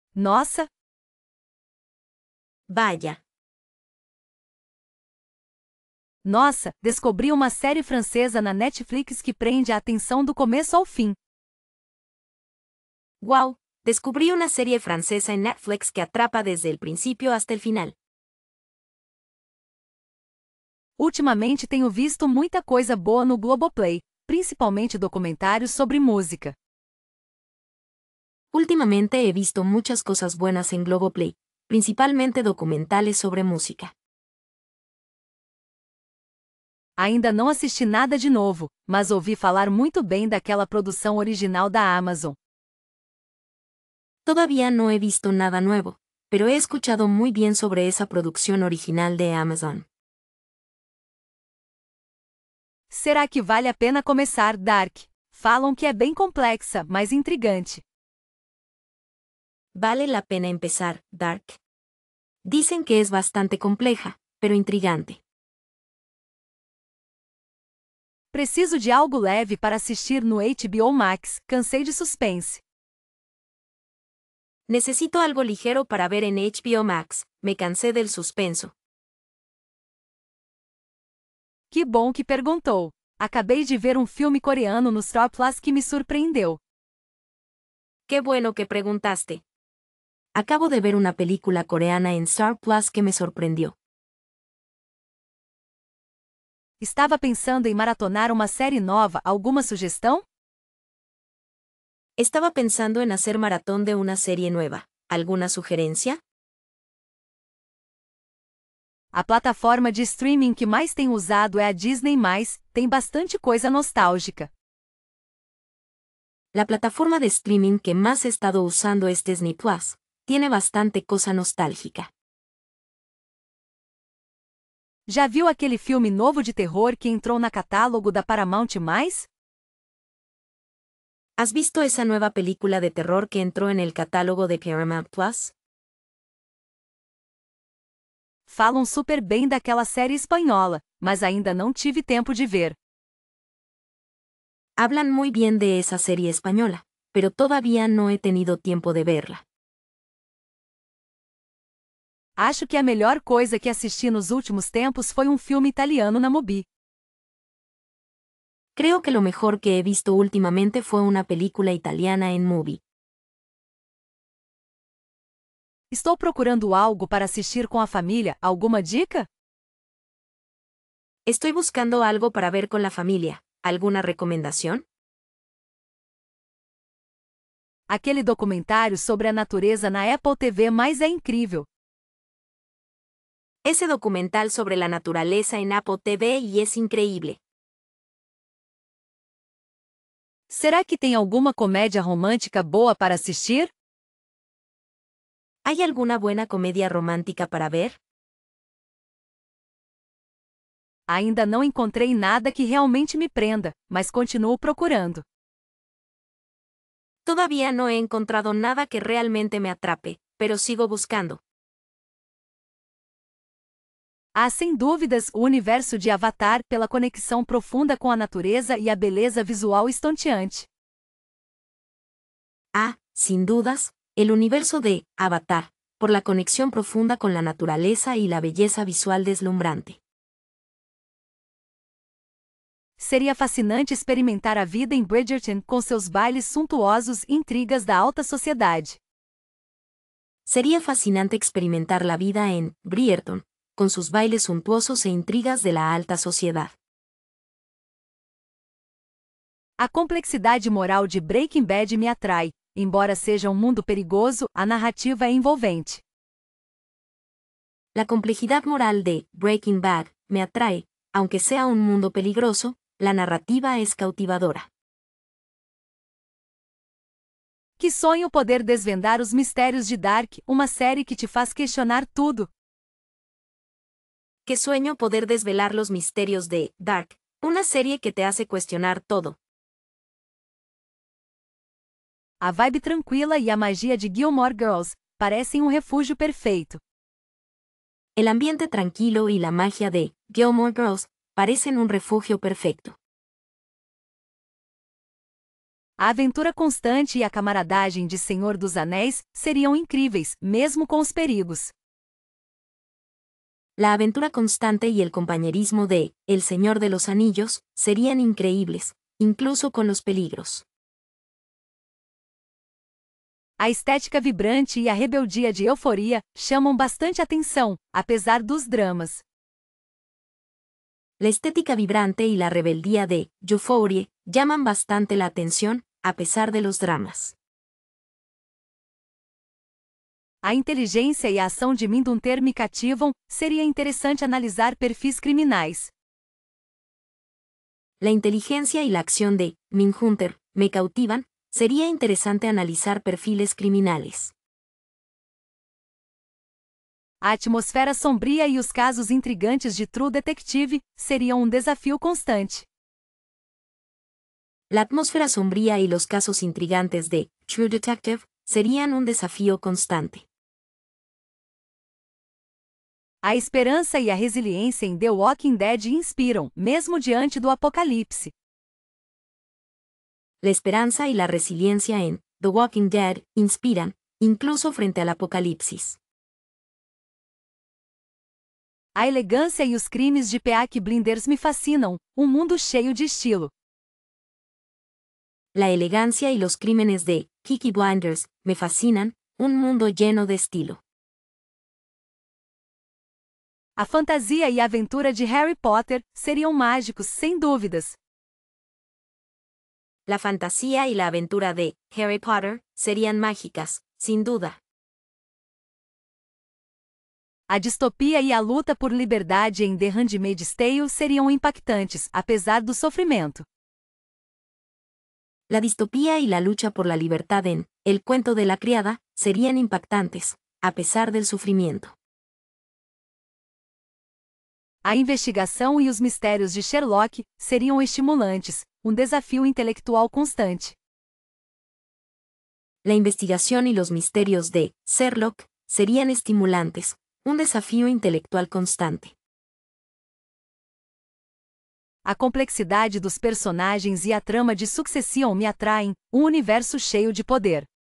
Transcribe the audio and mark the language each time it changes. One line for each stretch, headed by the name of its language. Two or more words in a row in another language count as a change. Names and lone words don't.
Portuguese: Nossa,
Spanish: Vaya.
Portuguese: nossa, descobri uma série francesa na Netflix que prende a atenção do começo ao fim.
Spanish: Wow. Descubrí una serie francesa en Netflix que atrapa desde el principio hasta el final.
Portuguese: Ultimamente tenho visto muita coisa boa no Globoplay, principalmente documentários sobre música.
Spanish: Últimamente he visto muchas cosas buenas en Globoplay, principalmente documentales sobre música.
Portuguese: Ainda não assisti nada de novo, mas ouvi falar muito bem daquela produção original da Amazon.
Spanish: Todavía no he visto nada nuevo, pero he escuchado muy bien sobre esa producción original de Amazon.
Portuguese: Será que vale a pena começar Dark? Falam que é bem complexa, mas intrigante.
Spanish: Vale la pena empezar, Dark. Dicen que es bastante compleja, pero intrigante.
Portuguese: Preciso de algo leve para assistir no HBO Max, cansei de suspense.
Spanish: Necesito algo ligero para ver en HBO Max, me cansé del suspenso.
Portuguese: Que bom que perguntou. Acabei de ver um filme coreano no Star Plus que me surpreendeu.
Spanish: Qué bueno que preguntaste. Acabo de ver una película coreana en Star Plus que me sorprendió.
Portuguese: Estava pensando em maratonar uma série nova, alguma sugestão?
Spanish: Estaba pensando en hacer maratón de una serie nueva. ¿Alguna sugerencia?
Portuguese: A plataforma de streaming que mais tenho usado é a Disney+, tem bastante coisa nostálgica.
Spanish: La plataforma de streaming que más he estado usando es Disney Plus. Tiene bastante cosa nostálgica.
Portuguese: Já viu aquele filme novo de terror que entrou na catálogo da Paramount+?
Spanish: ¿Has visto esa nueva película de terror que entró en el catálogo de Paramount Plus?
Portuguese: Falam super bem daquela série espanhola, mas ainda não tive tempo de ver.
Spanish: Hablan muy bien de esa serie española, pero todavía no he tenido tiempo de verla.
Portuguese: Acho que a melhor coisa que assisti nos últimos tempos foi um filme italiano na Mubi.
Spanish: Creo que lo mejor que he visto últimamente fue una película italiana en Mubi.
Portuguese: Estou procurando algo para assistir com a família, alguma dica?
Spanish: Estoy buscando algo para ver con la familia. ¿Alguna recomendación?
Portuguese: Aquele documentário sobre a natureza na Apple TV+ é incrível.
Spanish: Ese documental sobre la naturaleza en Apple TV y es increíble.
Portuguese: Será que tem alguma comédia romântica boa para assistir?
Spanish: ¿Hay alguna buena comedia romántica para ver?
Portuguese: Ainda não encontrei nada que realmente me prenda, mas continuo procurando.
Spanish: Todavía no he encontrado nada que realmente me atrape, pero sigo buscando.
Portuguese: Há sem dúvidas o universo de Avatar pela conexão profunda com a natureza e a beleza visual estonteante.
Spanish: Ah, sin dudas, el universo de Avatar, por la conexión profunda con la naturaleza y la belleza visual deslumbrante.
Portuguese: Seria fascinante experimentar a vida em Bridgerton com seus bailes suntuosos e intrigas da alta sociedade.
Spanish: Sería fascinante experimentar la vida en Bridgerton, con sus bailes suntuosos e intrigas de la alta sociedad.
Portuguese: A complexidade moral de Breaking Bad me atrai, embora seja um mundo perigoso, a narrativa é envolvente.
Spanish: La complejidad moral de Breaking Bad me atrae, aunque sea un mundo peligroso, la narrativa es cautivadora.
Portuguese: Que sonho poder desvendar os mistérios de Dark, uma série que te faz questionar tudo.
Spanish: Qué sueño poder desvelar los misterios de Dark, una serie que te hace cuestionar todo.
Portuguese: A vibe tranquila e a magia de Gilmore Girls parecem um refúgio perfeito.
Spanish: El ambiente tranquilo y la magia de Gilmore Girls parecen un refugio perfecto.
Portuguese: A aventura constante e a camaradagem de Senhor dos Anéis seriam incríveis, mesmo com os perigos.
Spanish: La aventura constante y el compañerismo de El Señor de los Anillos serían increíbles, incluso con los peligros.
Portuguese: A estética vibrante e a rebeldia de Euforia chamam bastante atenção, apesar dos dramas.
Spanish: La estética vibrante y la rebeldía de Euphoria llaman bastante la atención, a pesar de los dramas.
Portuguese: A inteligência e a ação de Mindhunter me cativam, seria interessante analisar perfis criminais.
Spanish: La inteligencia y la acción de Mindhunter me cautivan, sería interesante analizar perfiles criminales.
Portuguese: A atmosfera sombria e os casos intrigantes de True Detective seriam desafio constante.
Spanish: La atmósfera sombría y los casos intrigantes de True Detective serían un desafío constante.
Portuguese: A esperança e a resiliência em The Walking Dead inspiram, mesmo diante do apocalipse.
Spanish: La esperanza y la resiliencia en The Walking Dead inspiran, incluso frente al apocalipsis.
Portuguese: A elegância e os crimes de Peaky Blinders me fascinam, um mundo cheio de estilo.
Spanish: La elegancia y los crímenes de Peaky Blinders me fascinan, un mundo lleno de estilo.
Portuguese: A fantasia e a aventura de Harry Potter seriam mágicos, sem dúvidas.
Spanish: La fantasía y la aventura de Harry Potter serían mágicas, sin duda.
Portuguese: A distopia e a luta por liberdade em The Handmaid's Tale seriam impactantes, apesar do sofrimento.
Spanish: La distopía y la lucha por la libertad en El cuento de la criada serían impactantes, a pesar del sufrimiento.
Portuguese: A investigação e os mistérios de Sherlock seriam estimulantes, um desafio intelectual constante.
Spanish: La investigación y los misterios de Sherlock serían estimulantes, un desafío intelectual constante.
Portuguese: A complexidade dos personagens e a trama de Succession me atraem, um universo cheio de poder.